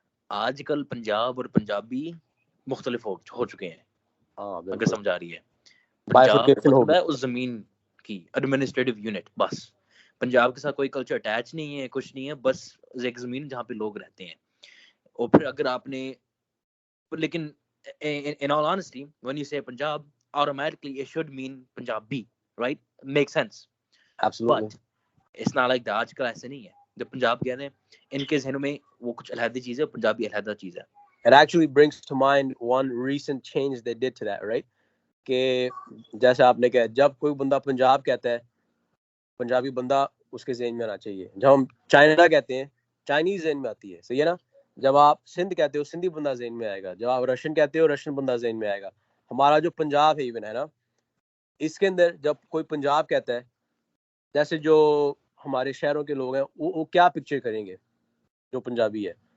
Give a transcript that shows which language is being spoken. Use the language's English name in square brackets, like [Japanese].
[Urdu] آج کل پنجاب اور پنجابی مختلف ہو چکے ہیں, اگر سمجھا رہی ہے. پنجاب مطلب ہے اس زمین کی ایڈمنسٹریٹو یونٹ, بس. پنجاب کے ساتھ کوئی کلچر اٹیچ نہیں ہے, کچھ نہیں ہے, بس ایک زمین جہاں پہ لوگ رہتے ہیں. اور پھر اگر آپ نے, لیکن [English] in all honesty when you say Punjab automatically it should mean Punjabi, right? Makes sense. Absolutely. But it's not like that. [Urdu] آج کل ایسے نہیں ہے. جب پنجاب کہتے ہیں ان کے ذہنوں میں وہ کچھ علیحدہ چیز ہے, پنجابی علیحدہ چیز ہے. [English] It actually brings to mind one recent change they did to that, right? [Urdu] کہ جیسے آپ نے کہا جب کوئی بندہ پنجاب کہتا ہے پنجابی بندہ اس کے ذہن میں آنا چاہیے. جب ہم چائنا کہتے ہیں چائنیز ذہن میں آتی ہے, صحیح ہے نا. جب آپ سندھ کہتے ہو سندھی بندہ ذہن میں آئے گا. جب آپ رشین کہتے ہو رشین بندہ ذہن میں آئے گا. ہمارا جو پنجاب ہے ایون ہے نا, اس کے اندر جب کوئی پنجاب کہتا ہے, جیسے جو ہمارے شہروں کے لوگ ہیں وہ کیا پکچر کریں گے جو پنجابی ہے.